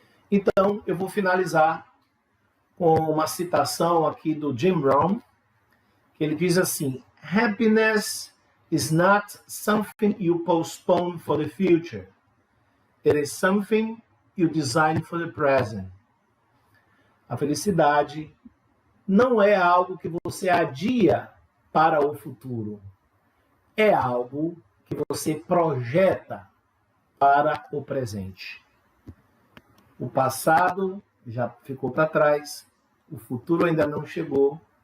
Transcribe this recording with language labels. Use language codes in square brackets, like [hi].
[pt] Então, eu vou finalizar com uma citação aqui do Jim Rohn, que ele diz assim: [en] Happiness is not something you postpone for the future. It is something you design for the present. [pt] A felicidade não é algo que você adia para o futuro. É algo que você projeta para o presente. O passado já ficou para trás, o futuro ainda não chegou.